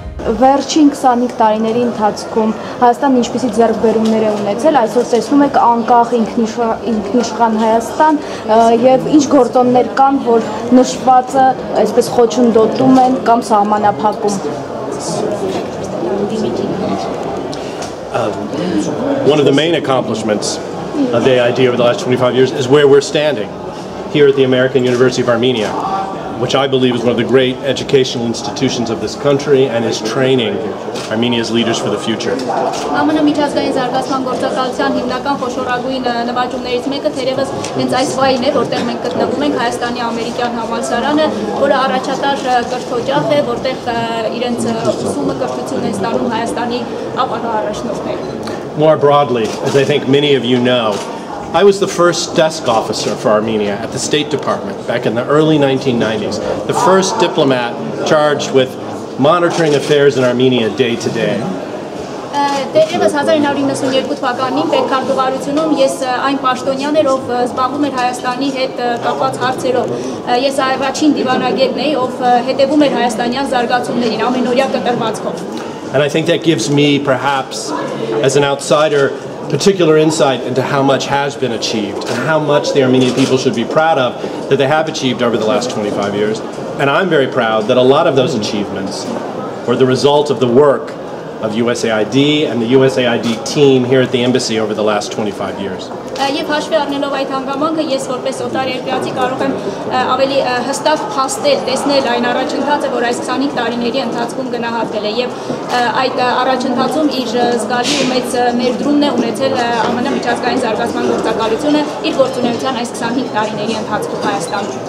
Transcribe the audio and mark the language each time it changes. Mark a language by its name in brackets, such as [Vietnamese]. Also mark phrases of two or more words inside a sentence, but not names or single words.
[Armenian] վերջին 25 տարիների ընթացքում Հայաստանն ինչպիսի ձեռքբերումներ է ունեցել, այսօր տեսնում եք անկախ ինքնիշխան Հայաստան եւ ինչ գործոններ կան, որ նշվածը այսպես խոչընդոտում են կամ սահմանափակում։ [English] One of the main accomplishments of the AID over the last 25 years is where we're standing here at the American University of Armenia, which I believe is one of the great educational institutions of this country and is training Armenia's leaders for the future. [Armenian] ԱՄՆ միջազգային զարգացման գործակալության հիմնական խոշորագույն նվաճումներից մեկը թերևս հենց այս վայրն է, որտեղ մենք գտնվում ենք Հայաստանի ամերիկյան համալսարանը, որը առաջատար կրթօջախ է, որտեղ իրենց ուսումը կրթություն են ստանում Հայաստանի ապագա առաջնորդները։ [English] More broadly, as I think many of you know, I was the first desk officer for Armenia at the State Department back in the early 1990s, the first diplomat charged with monitoring affairs in Armenia day to day. [Armenian] Դերևս 1992 թվականին պետքարտուղարությունում ես այն պաշտոնյան էր, ով զբաղվում էր Հայաստանի հետ կապված հարցերով։ Ես առաջին դիվանագետն էի, ով հետևում էր հայաստանյան զարգացումներին ամենօրյա կտրվածքով։ [English] And I think that gives me, perhaps, as an outsider, particular insight into how much has been achieved and how much the Armenian people should be proud of that they have achieved over the last 25 years. And I'm very proud that a lot of those achievements were the result of the work of USAID and the USAID team here at the embassy over the last 25 years. [Armenian] Եվ հաշվի առնելով այդ հանգամանքը ես որպես օտար երկրացի կարող եմ ավելի հստակ փաստել, տեսնել այն առաջընթացը, որ այս 25 տարիների ընթացքում գնահատվել է եւ այդ առաջընթացում իր զգալի ու մեծ ներդրումն է ունեցել ԱՄՆ միջազգային զարգացման գործակալությունը իր գործունեության այս 25 տարիների ընթացքում Հայաստանում։